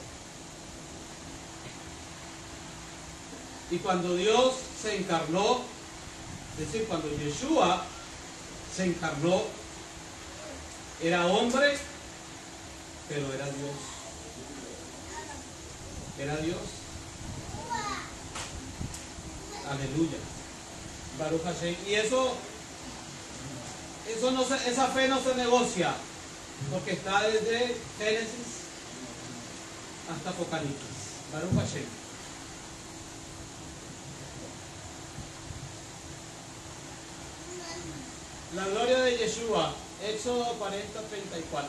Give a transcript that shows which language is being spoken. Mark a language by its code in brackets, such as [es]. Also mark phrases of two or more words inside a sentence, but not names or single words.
[es] Y cuando Dios se encarnó, es decir, cuando Yeshua se encarnó, era hombre, pero era Dios. Era Dios. Aleluya. [he] ברוך השם. [es] Y esa fe no se negocia, porque está desde Génesis hasta Apocalipsis. [he] ברוך השם. [es] La gloria de Yeshua, Éxodo 40:34.